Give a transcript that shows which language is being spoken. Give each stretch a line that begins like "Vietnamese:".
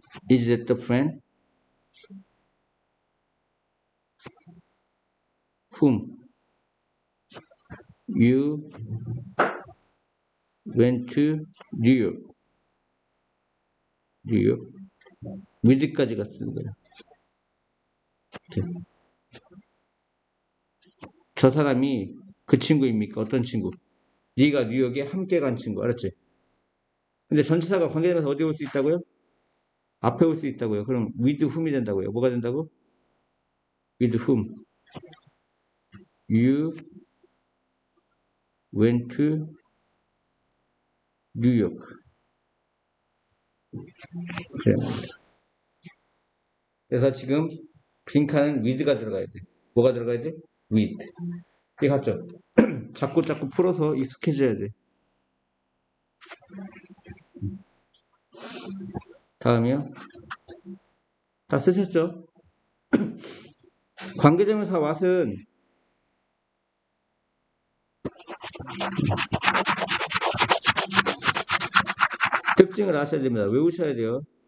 English: Is that the friend whom you went to New York?
Korean: 뉴욕. with까지가 쓰는 거야. 이렇게. 저 사람이 그 친구입니까? 어떤 친구? 네가 뉴욕에 함께 간 친구. 알았지? 근데 전치사가 관계되면서 어디 올 수 있다고요? 앞에 올 수 있다고요. 그럼
English: with whom
Korean: 이 된다고요. 뭐가 된다고?
English: with whom you went to New York.
Korean: 그래. 그래서 지금 빈칸은 with가 들어가야 돼. 뭐가 들어가야 돼? with. 이게 같죠? 자꾸 풀어서 익숙해져야 돼. 다음이요. 다 쓰셨죠? 관계대명사 what은 특징을 아셔야 됩니다. 외우셔야 돼요.